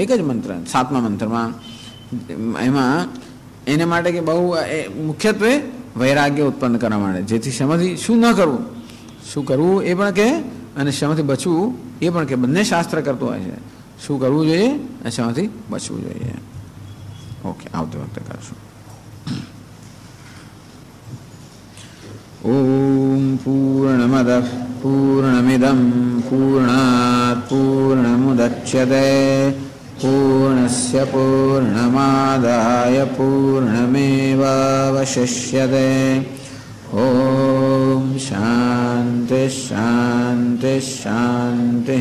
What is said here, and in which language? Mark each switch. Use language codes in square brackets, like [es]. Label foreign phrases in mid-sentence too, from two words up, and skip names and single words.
[gu] એક જ મંત્ર 7મા મંત્રમાં, એમાં એને માટે કે બહુ મુખ્યત્વે વૈરાગ્ય ઉત્પન્ન કરવા માટે, જેથી શેમાંથી શું ન કરવું, શું કરવું એ પણ કહે, અને શેમાંથી બચવું એ પણ કે. બંને શાસ્ત્ર કરતું હોય છે, શું કરવું જોઈએ અને શેમાંથી બચવું જોઈએ. ઓકે, આવતી વખતે કરશું. [sa] ઓમ પૂર્ણમદ પૂર્ણમિદં પૂર્ણાત પૂર્ણમુદચ્યતે पूर्णस्य पूर्णमादाय पूर्णमेवावशिष्यते। ॐ शान्ति शान्ति शान्तिः।